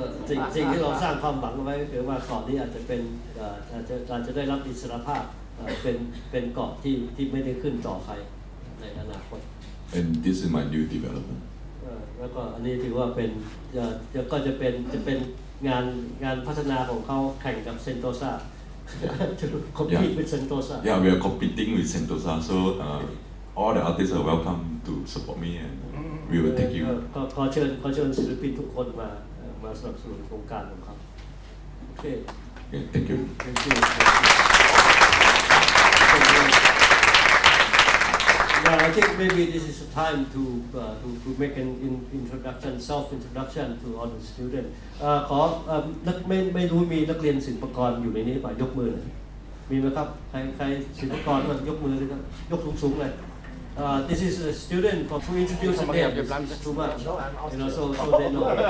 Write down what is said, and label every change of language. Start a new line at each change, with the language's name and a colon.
Thai: สิ่งที่เราสร้างความหวังเอาไว้ก็คือว่าเกาะนี้อาจจะเป็นอาจจะได้รับอิสรภาพเป็นเกาะที่ไม่ได้ขึ้นต่อใครในอนาคต
English: And this is my new development.
Thai: แล้วก็อันนี้ถือว่าเป็นก็จะเป็นงานพัฒนาของเขาแข่งกับเซนโตซา
English: to compete with Sentosa. Yeah, we are competing with Sentosa, so all the artists are welcome to support me, and we will take you.
Thai: ขอเชิญศิลปินทุกคนมาสนับสนุนโครงการของเขาโอเค
English: Okay, thank you. Thank you. Yeah, I think maybe this is a time to make an introduction, self-introduction to all the students.
Thai: ขอไม่รู้มีนักเรียนศิลปากรอยู่ในนี้ป่ะยกมือหน่อยมีไหมครับใครศิลปากรยกมือเลยครับยกสูงๆเลย
English: This is a student for to introduce a name. It's too much, you know, so they know.